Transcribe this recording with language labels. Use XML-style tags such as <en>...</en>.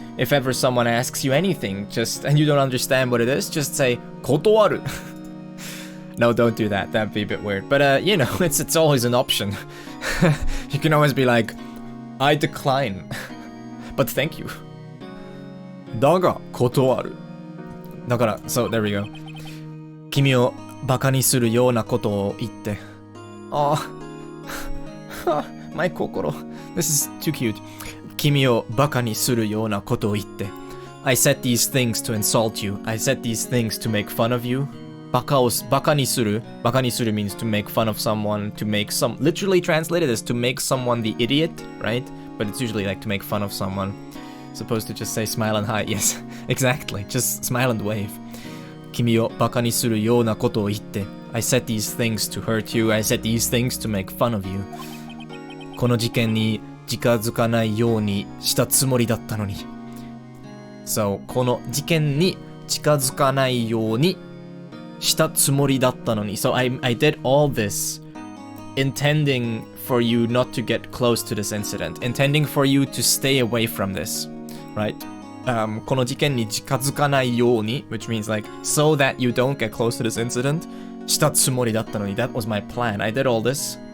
<en>If ever someone asks you anything, and you don't understand what it is, just say,</en> <ja>断る.</ja> <en>No, don't do that. That'd be a bit weird. But, you know, it's always an option. You can always be like, I decline. But thank you.</en> <ja>だが、断る. だから,</ja> <en>so there we go.</en> <ja>君をバカにするようなことを言って.</ja> <en>Oh. My 心.This is too cute.</en> <ja>君をバカにするようなことを言って.</ja> <en>I said these things to insult you. I said these things to make fun of you. バカにする means to make fun of someone, to make some, literally translated as to make someone the idiot, right? But it's usually like to make fun of someone. Supposed to just say smile and hi. Yes, exactly. Just smile and wave.</en> <ja>君をバカにするようなことを言って.</ja> <en>I said these things to hurt you. I said these things to make fun of you.</en> <ja>この事件に近づかないようにしたつもりだったのに.</ja> <en>So,</en> <ja>この事件に近づかないようにしたつもりだったのに.</ja> <en>So I did all this intending for you not to get close to this incident, intending for you to stay away from this, right?</en> <ja>この事件に近づかないように,</ja> <en>which means like so that you don't get close to this incident.</en> <ja>したつもりだったのに.</ja> <en>That was my plan. I did all this</en>